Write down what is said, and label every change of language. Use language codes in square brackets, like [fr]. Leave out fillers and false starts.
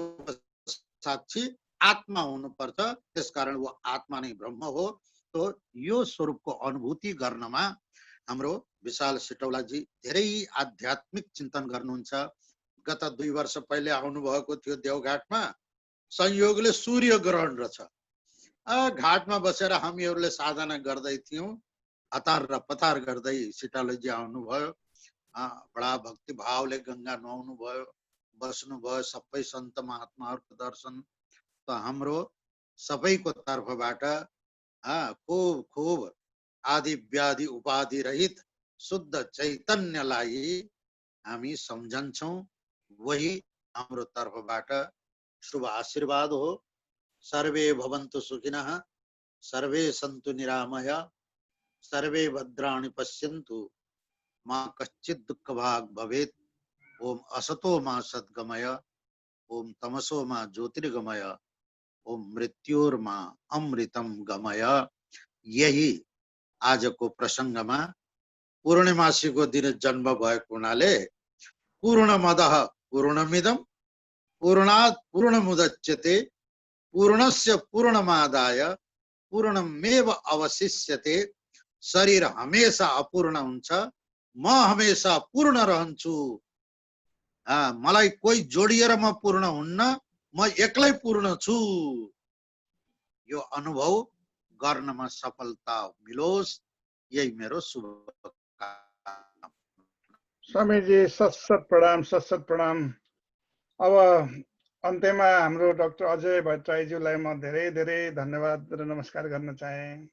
[ne] साक्षी आत्मा हुनुपर्छ, त्यसकारण वो आत्मा नै ब्रह्म हो। तो यो स्वरूपको अनुभूति गर्नमा हाम्रो विशाल सिटौलाजी धेरै आध्यात्मिक चिन्तन गर्नुहुन्छ। गत 2 वर्ष पहिले आउनु भएको थियो देवघाटमा। संयोगले सूर्य ग्रहण रहेछ। घाटमा बसेर हामीहरूले साधना गर्दै थियौं। हतार र पतार गर्दै सिटौलाजी आउनुभयो। बडा भक्ति भावले गंगा नुहाउनु भयो, बस्नु भयो। सबै सन्त महात्माहरूको दर्शन त हाम्रो सबैको तर्फबाट खूब खूब आदि व्याधि उपाधि रहित शुद्ध चैतन्यलाई हामी सम्झन्छौं। वही हाम्रो तर्फबाट शुभ आशीर्वाद हो। [sa] सर्वे भवन्तु सुखिनः, सर्वे सन्तु निरामया, सर्वे भद्राणि पश्यन्तु, मा कश्चित् दुःखभाग् भवेत्। ओम असतो मा सद्गमय, ओम तमसो मा ज्योतिर्गमय, ओम मृत्युर्मा अमृतम गमय। [ne] यही आजको प्रसङ्गमा पूर्णिमासीको दिन जन्म भएको हुनाले [sa] पूर्णमदः पूर्णमिदं पूर्णात् पूर्णमुदच्यते पूर्णस्य पूर्णमादाय पूर्णमेव अवशिष्यते। [ne] शरीर हमेशा अपूर्ण हुन्छ, म हमेशा पूर्ण रहन्छु। मलाई कोही जोडिएर म पूर्ण हुन्न, म एक्लै पूर्ण छु। यो अनुभव गर्नमा सफलता मिलोस्, यही मेरो शुभकामना। स्वामीजी सत प्रणाम, सत प्रणाम। अब अन्त्यमा हाम्रो डाक्टर अजय भट्टराईज्यूलाई म धेरै धेरै धन्यवाद र नमस्कार गर्न चाहे।